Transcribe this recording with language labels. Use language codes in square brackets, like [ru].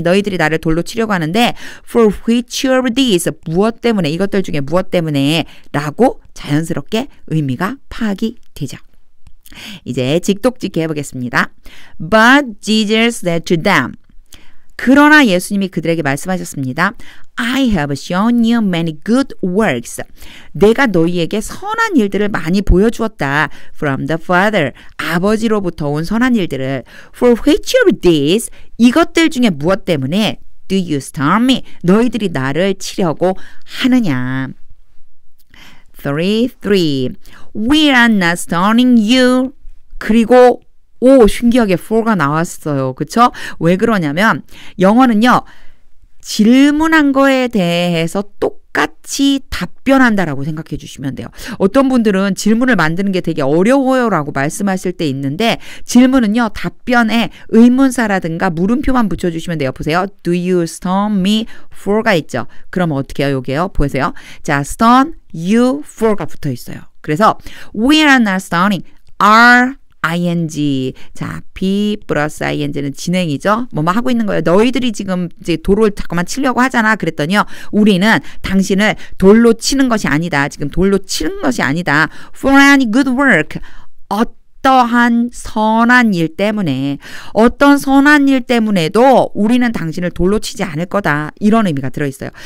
[ko] 너희들이 나를 돌로 치려고 하는데 [en] for which of these [ko] 무엇 때문에 이것들 중에 무엇 때문에 라고 자연스럽게 의미가 파악이 되죠. 이제 직독짓기 해보겠습니다. [en] But Jesus said to them. [ko] 그러나 예수님이 그들에게 말씀하셨습니다. [en] I have shown you many good works. [ko] 내가 너희에게 선한 일들을 많이 보여주었다. [en] From the Father. [ko] 아버지로부터 온 선한 일들을. [en] For which of these? [ko] 이것들 중에 무엇 때문에? [en] Do you stone me? [ko] 너희들이 나를 치려고 하느냐. [en] 3. We are not stoning you. [ko] 그리고 신기하게 for가 나왔어요. 그쵸? 왜 그러냐면 영어는요. 질문한 거에 대해서 똑같이 답변한다라고 생각해 주시면 돼요. 어떤 분들은 질문을 만드는 게 되게 어려워요 라고 말씀하실 때 있는데 질문은요. 답변에 의문사라든가 물음표만 붙여주시면 돼요. 보세요. [en] Do you stone me for가 [ko] 있죠. 그럼 어떻게 해요? 여기에요. 보세요. 자, [en] stone you for [ko] 가 붙어 있어요. 그래서 [en] we are not stoning are ing. [ko] 자, be 플러스 ing는 진행이죠. 뭐뭐 하고 있는 거예요. 너희들이 지금 이제 돌을 잠깐만 치려고 하잖아. 그랬더니요. 우리는 당신을 돌로 치는 것이 아니다. 지금 돌로 치는 것이 아니다. [en] For any good work. [ko] 어떠한 선한 일 때문에 어떤 선한 일 때문에도 우리는 당신을 돌로 치지 않을 거다. 이런 의미가 들어있어요.